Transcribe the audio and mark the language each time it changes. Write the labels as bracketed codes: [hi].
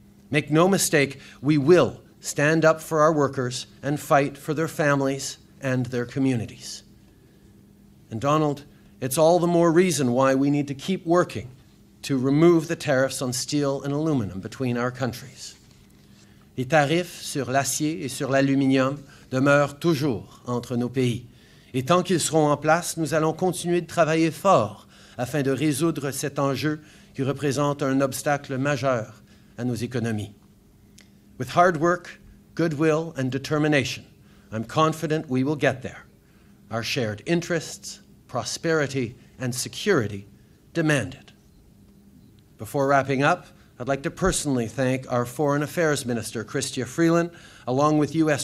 [en] Make no mistake, we will stand up for our workers and fight for their families and their communities. And Donald, it's all the more reason why we need to keep working to remove the tariffs on steel and aluminum between our countries. [fr] Les tarifs sur l'acier et sur l'aluminium demeurent toujours entre nos pays. Et tant qu'ils seront en place, nous allons continuer de travailler fort afin de résoudre cet enjeu qui représente un obstacle majeur à nos économies. [en] With hard work, goodwill, and determination, I'm confident we will get there. Our shared interests, prosperity, and security demand it. Before wrapping up, I'd like to personally thank our Foreign Affairs Minister, Chrystia Freeland, along with U.S.